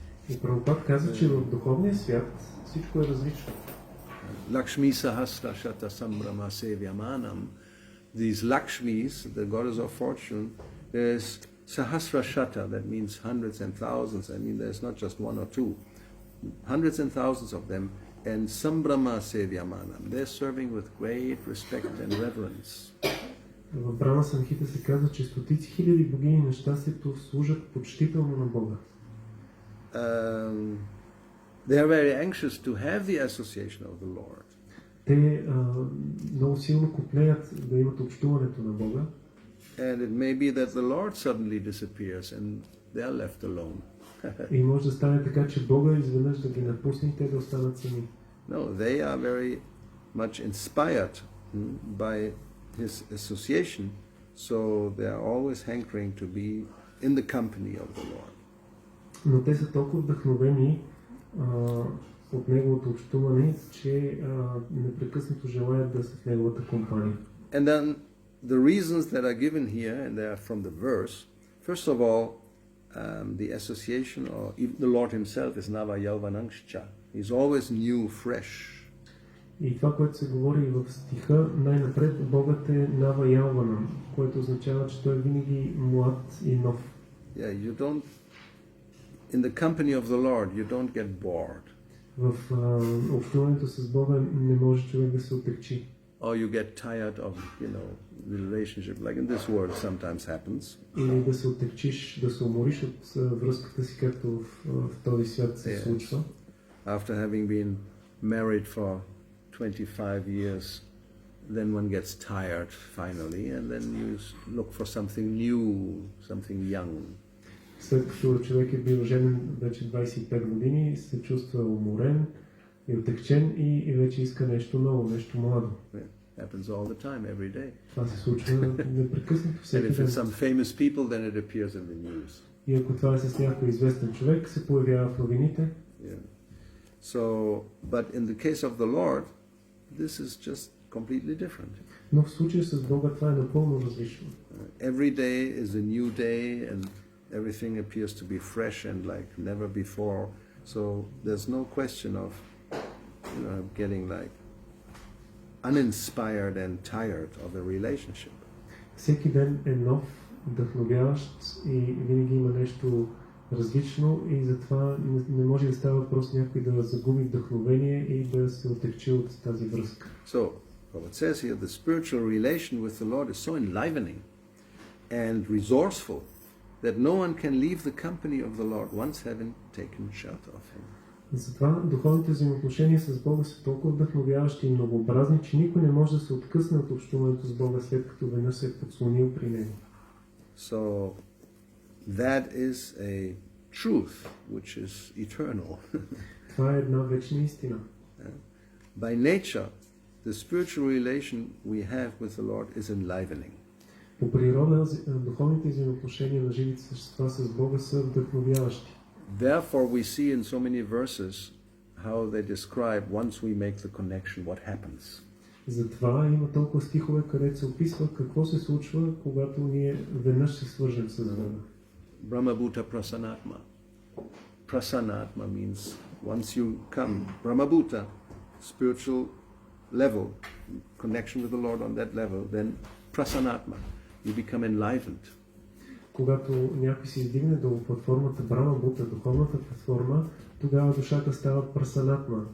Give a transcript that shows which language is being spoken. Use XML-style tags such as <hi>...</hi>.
<bg>И Прабхупад каза, че в духовния свят всичко е различно.</bg> <sa>Lakshmi Sahasra Shata Sambrama Sevyamanam.</sa> <en>These Lakshmis, the goddess of fortune, there's Sahasra Shata, that means hundreds and thousands. I mean, there's not just one or two. Hundreds and thousands of them. And</en> <sa>Sambrama Sevyamanam.</sa> <en>They're serving with great respect and reverence.</en> <bg>В Брама Санхита се казва, че стотици хиляди богини на щастието служат почтително на Бога.</bg> <en>They are very anxious to have the association of the Lord.</en> <bg>Те много силно копнеят да имат общуването на Бога.</bg> <en>And it may be that the Lord suddenly disappears and they are left alone.</en> <bg>И може да стане така, че Бога изведнъж да ги напусне и те да останат сами.</bg> <en>No, they are very much inspired by His association, so they are always hankering to be in the company of the Lord.</en> <bg>Но те са толкова вдъхновени от неговото общуване, че непрекъснато желаят да са в неговата компания.</bg> <en>And then the reasons that are given here, and they are from the verse, first of all, the association, or even the Lord Himself is</en> <sa>Nava Yauvanangshcha.</sa> <en>He's always new, fresh.</en> <bg>И това, което се говори в стиха, най-напред Богът е Нава Ялванам, което означава, че той е винаги млад и нов.</bg> <en>Yeah, you don't, in the company of the Lord, you don't get bored.</en> <bg>В общуването с Бога не може човек да се отекчи.</bg> <en>Or you get tired of, the relationship, like in this world sometimes happens.</en> <bg>Или да се отекчиш, да се умориш от връзката си, както в този свят се случва.</bg> <en>After having been married for 25 years, then one gets tired finally, and then you look for something new, something young.</en> <bg>След като човек е бил женен вече 25 години, се чувства уморен и отекчен и вече иска нещо ново, нещо младо.</bg> <en>Happens all the time, every day.</en> <bg>Това се случва непрекъснато всеки ден.</bg> <en>And if it's</en> <bg>ден.</bg> <en>some famous people, then it appears in the news.</en> <bg>И ако това е с някой известен човек, се появява в новините.</bg> <en>Yeah. So, but in the case of the Lord, this is just completely different.</en> <bg>Но в случая с Бога това е напълно различно.</bg> <en>Every day is a new day and everything appears to be fresh and like never before. So there's no question of getting like uninspired and tired of a relationship.</en> <bg>Всеки ден е нов, вдъхновяващ и винаги има нещо различно и затова не може да става въпрос някой да загуби вдъхновение и да се отекчи от тази връзка.</bg> <en>So, what it says here, the spiritual relation with the Lord is so enlivening and resourceful that no one can leave the company of the Lord once having taken shelter of Him.</en> <bg>Затова духовните взаимоотношения с Бога са толкова вдъхновяващи и многообразни, че никой не може да се откъсне от общуването с Бога, след като веднъж се е подслонил при Него.</bg> <en>So, that is a truth which is eternal.</en> <bg>Това е една вечна истина.</bg> <en>By nature, the spiritual relation we have with the Lord is enlivening.</en> <bg>По природа, духовните взаимоотношения на живите същества с Бога са вдъхновяващи.</bg> <en>Therefore, we see in so many verses how they describe once we make the connection, what happens.</en> <bg>Затова има толкова стихове, където се описва какво се случва, когато ние веднъж се свържем с Бога.</bg> <sa>Brahmabhuta prasanatma.</sa> <en>Prasanatma means once you come, Brahmabhuta, spiritual level, connection with the Lord on that level, then prasanatma, you become enlivened.</en> <bg>Когато някой се издигне до платформата Брама Бута, духовната платформа, тогава душата става прасанатма.</bg>